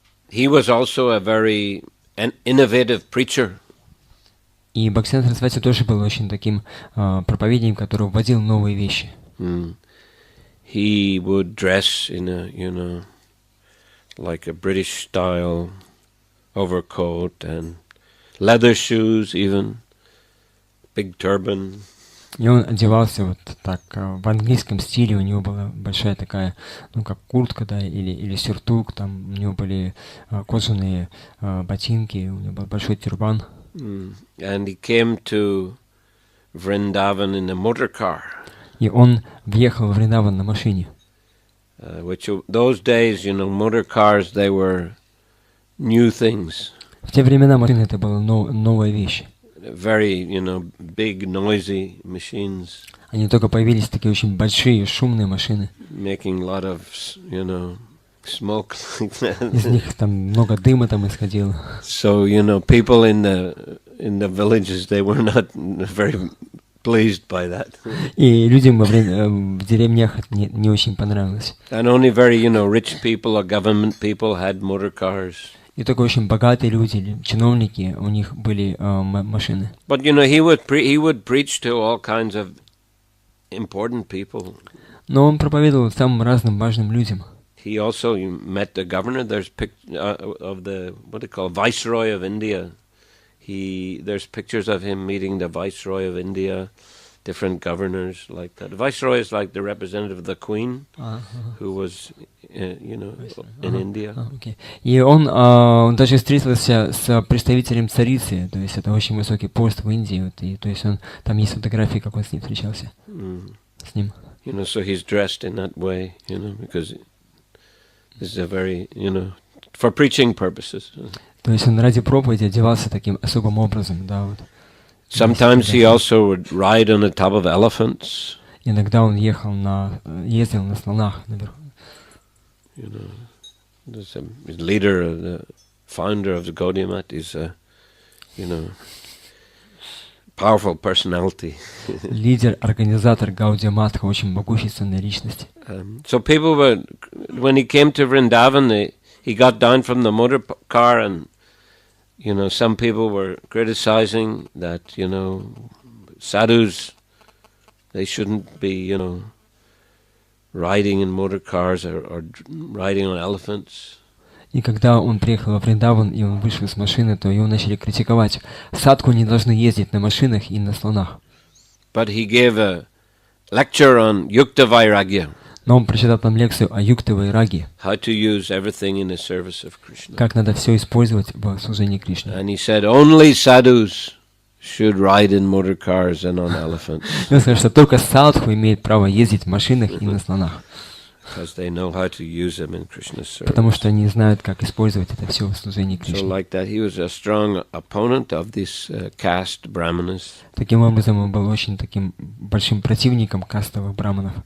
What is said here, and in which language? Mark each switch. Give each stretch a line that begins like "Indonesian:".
English: He was also a very innovative preacher.
Russian: И Бхактисиддханта Сарасвати тоже был очень таким проповедником, который вводил новые вещи.
English: He would dress in a, like a British style overcoat and leather shoes, even big turban.
Russian: И он одевался вот так в английском стиле, у него была большая такая, как куртка, да, или сюртук, там у него были кожаные ботинки, у него был большой тюрбан.
English: And he came to Vrindavan in a motor car.
Russian: И он въехал в Вриндаван на машине.
English: Which those days, motor cars, they were new things.
Russian: В те времена машины это была новая вещь.
English: Very, big, noisy machines.
Russian: Они только появились такие очень большие, шумные машины.
English: Making a lot of, smoke.
Russian: Из них там много дыма там исходило.
English: So, people in the villages, they were not very pleased by that.
Russian: И людям в деревнях это не очень понравилось.
English: And only very, rich people or government people had motor cars.
Russian: И только очень богатые люди, чиновники, у них были машины.
English: But he would preach to all kinds of important people.
Russian: Но он проповедовал самым разным важным людям.
English: He also met the governor. There's of the what they call Viceroy of India. There's pictures of him meeting the Viceroy of India, different governors like that. The Viceroy is like the representative of the Queen, who was, in India. Okay.
Russian: И он даже встретился с представителем царицы, то есть это очень высокий пост в Индии. Вот, и, то есть там есть фотографии, как он с ним встречался. С ним.
English: So he's dressed in that way, because this is a very, for preaching purposes.
Russian: То есть он ради проповеди одевался таким особым образом, да, вот.
English: Sometimes he also would ride on the top of elephants.
Russian: Иногда он ездил на слонах наверху.
English: There's a leader, the founder of the Gaudiya Math is a, powerful personality.
Russian: Лидер, организатор Гаудия Матха, очень могущественная личность.
English: So people were, when he came to Vrindavan, he got down from the motor car and, some people were criticizing that, sadhus, they shouldn't be, riding in motor cars or riding on elephants.
Russian: И когда он приехал во Вриндаван, и он вышел с машины, то его начали критиковать. Садху не должны ездить на машинах и на слонах.
English: But he gave a lecture on Yukta Vairagya.
Russian: Но он прочитал там лекцию о юкте вайраги,
English: how to use everything in the service of Krishna.
Russian: как надо все использовать в служении Кришне.
English: And he said only sadhus should ride in motor cars and on elephants.
Russian: И он сказал, что только садху имеет право ездить в машинах и на слонах,
English: Because they know how to use them in Krishna's service.
Russian: потому что они знают, как использовать это все в служении
English: So
Russian: Кришне.
English: like that, he was a strong opponent of these caste brahmanas.
Russian: Таким образом, он был очень таким большим противником кастовых браманов.